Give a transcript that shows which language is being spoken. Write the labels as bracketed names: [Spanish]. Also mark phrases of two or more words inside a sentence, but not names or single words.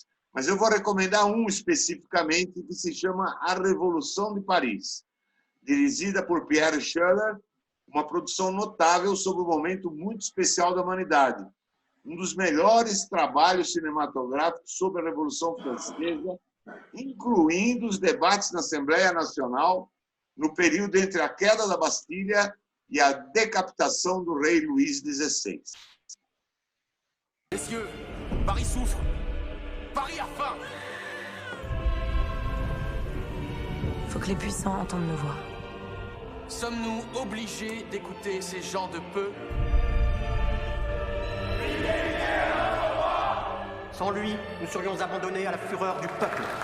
[Portuguese] Mas eu vou recomendar um especificamente que se chama A Revolução de Paris, dirigida por Pierre Schuller uma produção notável sobre um momento muito especial da humanidade. Um dos melhores trabalhos cinematográficos sobre a Revolução Francesa, incluindo os debates na Assembleia Nacional no período entre a queda da Bastilha e a decapitação do rei Luís XVI. [French] Messieurs, Paris souffre. Paris a faim. Faut que les puissants entendent nos voix. Sommes-nous obligés d'écouter ces gens de peu? Sans lui, nous serions abandonnés à la fureur du peuple.